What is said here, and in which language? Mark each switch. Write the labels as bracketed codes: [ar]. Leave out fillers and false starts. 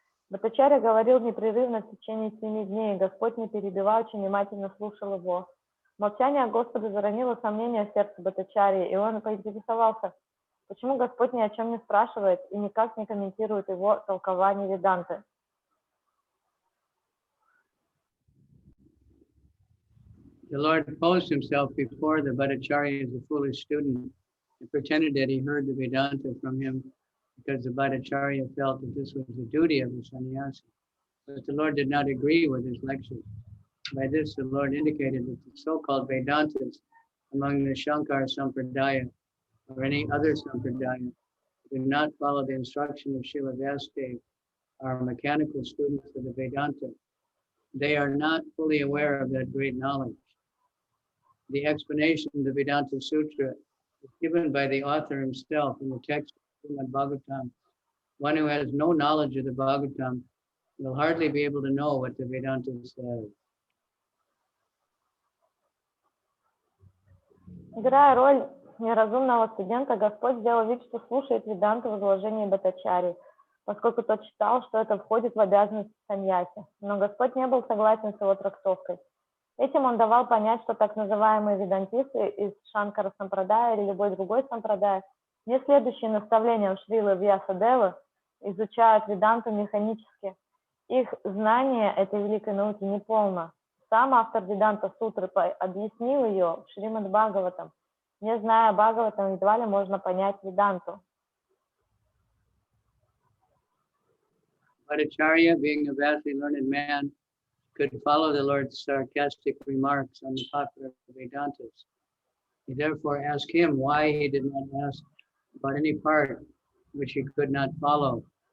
[ru] Бхаттачарья говорил непрерывно в течение 7 дней, и Господь, не перебивая, очень внимательно слушал его. Молчание Господа заронило сомнения в сердце Бхаттачарьи, и он поинтересовался, почему Господь ни о чем не спрашивает и никак не комментирует его толкование Веданты. [en] The Lord posed himself before the Bhattacharya as a foolish student and pretended that he heard the Vedanta from him because the Bhattacharya felt that this was the duty of the sannyasi. But the Lord did not agree with his lectures. By this, the Lord indicated that the so-called Vedantas among the Shankar Sampradaya or any other Sampradaya who do not follow the instruction of Srila Vyasadeva are mechanical students of the Vedanta. They are not fully aware of that great knowledge. The explanation of the Vedanta Sutra is given by the author himself in the text of Srimad Bhagavatam. One who has no knowledge of the Bhagavatam will hardly be able to know what the Vedanta says. [ru] Играя роль неразумного студента, Господь сделал вид, что слушает Веданту в изложении Бхаттачарьи, поскольку тот считал, что это входит в обязанности саньяси. Но Господь не был согласен с его трактовкой. Этим он давал понять, что так называемые ведантисты из Шанкара Сампрадая или любой другой Сампрадая, не следующие наставлениям Шрилы Вьясадевы, изучают Веданту механически. Их знание этой великой науки неполно. Сам автор Веданта Сутры объяснил ее в Шримад Бхагаватам. Не зная Бхагаватам, едва ли можно понять Веданту. [en] Bhattacharya, being a vastly learned man, could follow the Lord's sarcastic remarks on the popular Vedantas. He therefore asked him why he did not ask about any part which he could not follow.